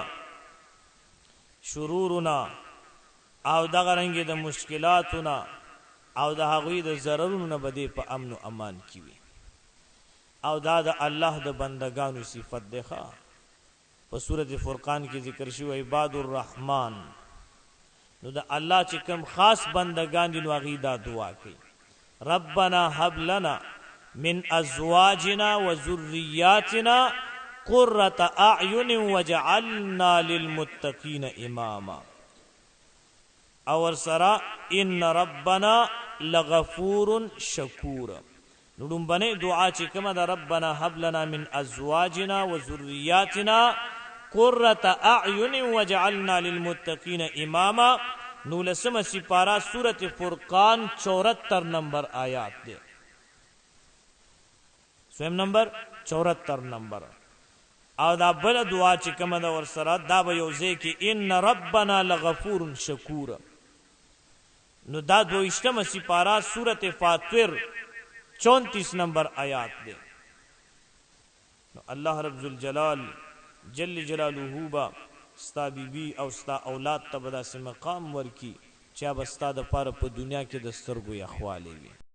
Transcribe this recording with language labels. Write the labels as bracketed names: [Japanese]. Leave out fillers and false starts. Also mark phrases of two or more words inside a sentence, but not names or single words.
[Pashto] شرورونه او دغه رنګې د مشکلاتونه او د هغوی د ضررونو نه به دی په امن و امان کې وي. او دا د الله د بندگانو صفت دی. په سورت فرقان کې ذکر شوی [Arabic] عباد الرحمن، [Pashto] نو د الله چې کوم خاص بندگان دي نو هغوی دا دعا کوي، [Arabic] ربنا هب لنا من ازواجنا وذریاتنا قرة اعین وجعلنا للمتقین اماما. اور سرا ان ربنا لغفور شکور. [Pashto] نډم باندې دعا چې کومه ده [Arabic] ربنا هب لنا من ازواجنا وذریاتنا قرة اعین وجعلنا للمتقین اماما. [Pashto] نو لسمه سپارہ سورت فرقان 74 نمبر آیات ده، سویم نمبر 74 نمبر. او دا بل دعا چې کومه ده ورسره دا به یو ځای کې [Arabic] ان ربنا لغفور شکور. [Pashto] نو دا 22 سپارہ سورت فاطر 34 نمبر آیات ده. نو [Arabic] الله رب ذوالجلال جل جلاله [Pashto] با ستا بیبی او ستا اولاد ته به داسې مقام ورکي چې هغه به ستا دپاره په دنیا کې د سترګو یخوالی وي.